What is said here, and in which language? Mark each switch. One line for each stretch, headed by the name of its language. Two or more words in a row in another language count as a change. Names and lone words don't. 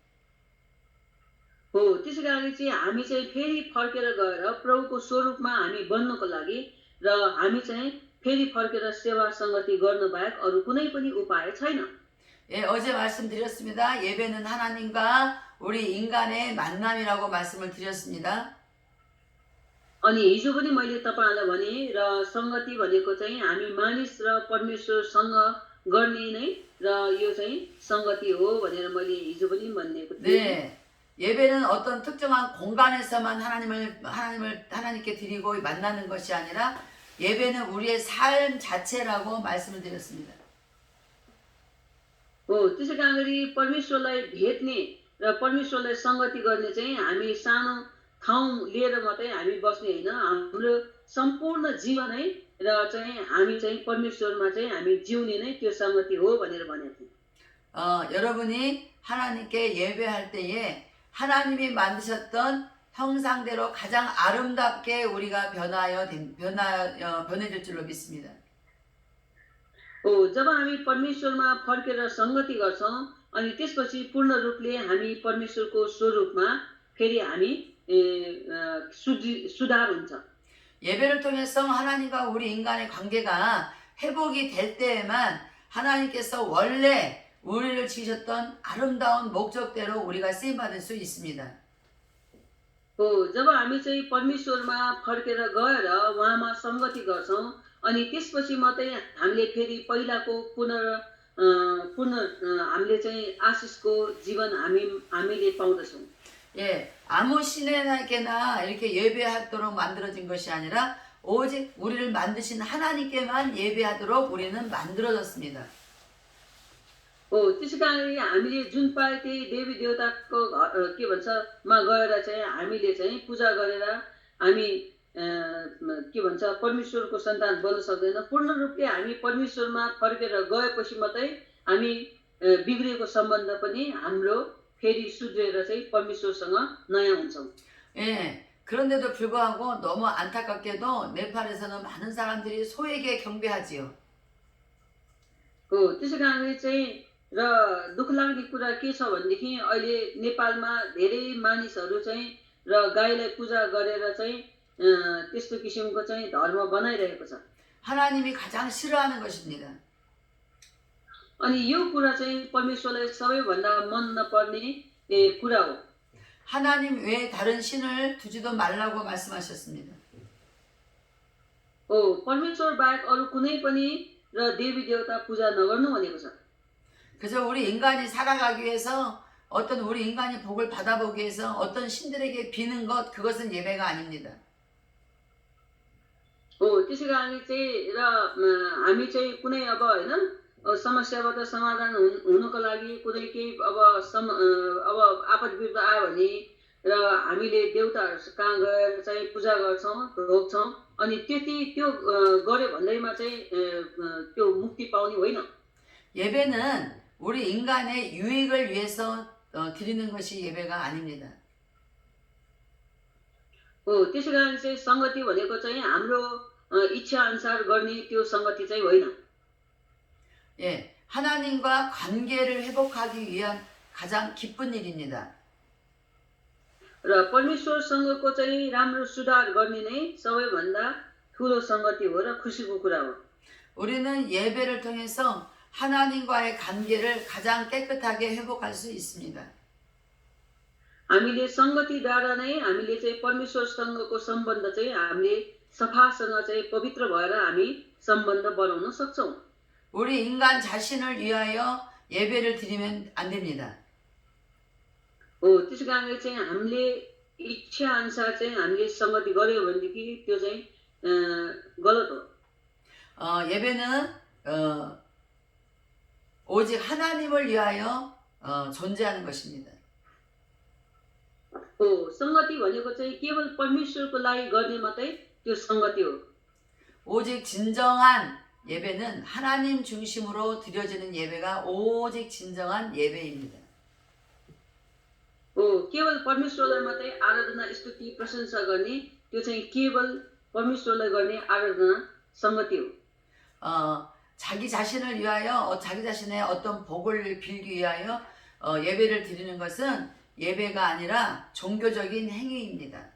Nepali: त्यसै कारणले चाहिँ हामी चाहिँ फेरि फर्केर गएर प्रभुको स्वरूपमा हामी बन्नको लागि र हामी चाहिँ फेरि फर्केर सेवा संगति गर्नु बाहेक अरू कुनै पनि उपाय छैन।
Korean: 예, 어제 말씀드렸습니다. 예배는 하나님과 우리 इं간의 만남이라고 말씀을 드렸습니다.
Nepali: अनि हिजो पनि मैले तपाईहरुलाई भने र संगति भनेको चाहिँ हामी मानिस र परमेश्वरसँग गर्ने नै र यो चाहिँ संगति हो भनेर मैले हिजो पनि भनिएको थिएँ।
Korean: 네. 예배는 어떤 특정한 공간에서만 하나님께 드리고 만나는 것이 아니라 예배는 우리의 삶 자체라고 말씀을 드렸습니다.
Nepali: त्यसै कारणले परमेश्वरलाई भेट्ने र परमेश्वरलाई संगति गर्ने चाहिँ हामी सानो ठाउँ लिएर मात्रै हामी बस्ने हैन, हाम्रो सम्पूर्ण जीवनै र चाहिँ हामी चाहिँ परमेश्वरमा चाहिँ हामी जिउने नै त्यो संगति हो भनेर भनेको थिएँ।
Korean: 여러분이 하나님께 예배할 때에 하나님이 만드셨던 형상대로 가장 아름답게 우리가 변해질 줄로 믿습니다.
Nepali: जब हामी परमेश्वरमा फर्केर संगति गर्छौं अनि त्यसपछि पूर्ण रूपले हामी परमेश्वरको स्वरूपमा फेरि हामी सुधार हुन्छ।
Korean: 예배를 통해서 하나님과 우리 인간의 관계가 회복이 될 때에만 하나님께서 원래 우리를 지으셨던 아름다운 목적대로 우리가 쓰임 받을 수 있습니다.
Nepali: जब हामी चाहिँ परमेश्वरमा फर्केर गएर उहाँमा संगति गर्छौं अनि त्यसपछि मात्रै हामीले फेरि पहिलाको हामीले चाहिँ आशिषको जीवन हामीले पाउँदछौं।
Korean: 예, 아무 신에게나 이렇게 예배하도록 만들어진 것이 아니라 오직 우리를 만드신 하나님께만 예배하도록 우리는 만들어졌습니다.
Nepali: त्यसै कारणले हामीले जुन पाए त्यही देवी देवताको के भन्छ मा गएर चाहिँ हामीले चाहिँ पूजा गरेर हामी के भन्छ परमेश्वरको सन्तान बन्न सक्दैन। पूर्ण रूपले हामी परमेश्वरमा फर्केर गएपछि मात्रै हामी बिग्रिएको सम्बन्ध पनि हाम्रो फेरि सुध्रेर चाहिँ परमेश्वरसँग नयाँ हुन्छौँ।
Korean: 예, 그런데도 불구하고 너무 안타깝게도 네팔에서는 많은 사람들이 소에게 경배하지요.
Nepali: त्यसै कारणले चाहिँ र दुःख लाग्ने कुरा के छ भनेदेखि अहिले नेपालमा धेरै मानिसहरू चाहिँ र गाईलाई पूजा गरेर चाहिँ त्यस्तो किसिमको चाहिँ धर्म बनाइरहेको छ।
Korean: 하나님이 가장 싫어하는 것입니다.
Nepali: अनि यो कुरा चाहिँ परमेश्वरलाई सबैभन्दा मन नपर्ने कुरा हो।
Korean: 하나님 외에 다른 신을 두지도 말라고 말씀하셨습니다.
Nepali: परमेश्वर बाहेक अरू कुनै पनि र देवी देवता पूजा नगर्नु भनेको छ।
Korean: 그래서 우리 인간이 살아가기 위해서 어떤 우리 인간이 복을 받아보기 위해서 어떤 신들에게 비는 것 그것은 예배가 아닙니다.
Nepali: त्यसै कारणले चाहिँ र हामी चाहिँ कुनै अब होइन समस्याबाट समाधान हुनको लागि कुनै केही अब अब आपद विपद आयो भने र हामीले देवताहरू कहाँ गएर चाहिँ पूजा गर्छौँ ढोग्छौँ अनि त्यो गर्यो भन्दैमा चाहिँ त्यो मुक्ति पाउने होइन।
Korean: 예배는 우리 인간의 유익을 위해서 드리는 것이 예배가 아닙니다.
Nepali: त्यसै कारण चाहिँ संगति भनेको चाहिँ हाम्रो इच्छा अनुसार गर्ने त्यो संगति चाहिँ होइन।
Korean: 예, 하나님과 관계를 회복하기 위한 가장 기쁜 일입니다.
Nepali: र परमेश्वरसँगको चाहिँ राम्रो सुधार गर्ने नै सबैभन्दा ठुलो संगति हो र खुसीको कुरा हो।
Korean: 우리는 예배를 통해서 하나님과의 관계를 가장 깨끗하게 회복할 수 있습니다.
Nepali: हामीले संगतिद्वारा नै हामीले चाहिँ परमेश्वरसँगको सम्बन्ध चाहिँ हामीले सफासँग चाहिँ पवित्र भएर हामी सम्बन्ध बनाउन सक्छौँ।
Korean: 우리 인간 자신을 위하여 예배를 드리면 안 됩니다.
Nepali: त्यसै कारणले चाहिँ हामीले इच्छा अनुसार चाहिँ हामीले संगति गर्यो भनेदेखि त्यो चाहिँ गलत हो।
Korean: 예배는 오직 하나님을 위하여 존재하는 것입니다.
Nepali: संगति भनेको चाहिँ केवल परमेश्वरको लागि गर्ने मात्रै त्यो संगति हो।
Korean: 오직 진정한 예배는 하나님 중심으로 드려지는 예배가 오직 진정한 예배입니다.
Nepali: केवल परमेश्वरलाई मात्रै आराधना स्तुति प्रशंसा गर्ने त्यो चाहिँ केवल परमेश्वरलाई गर्ने आराधना संगति हो।
Korean: 자기 자신을 위하여 자기 자신의 어떤 복을 빌기 위하여 예배를 드리는 것은 예배가 아니라 종교적인 행위입니다.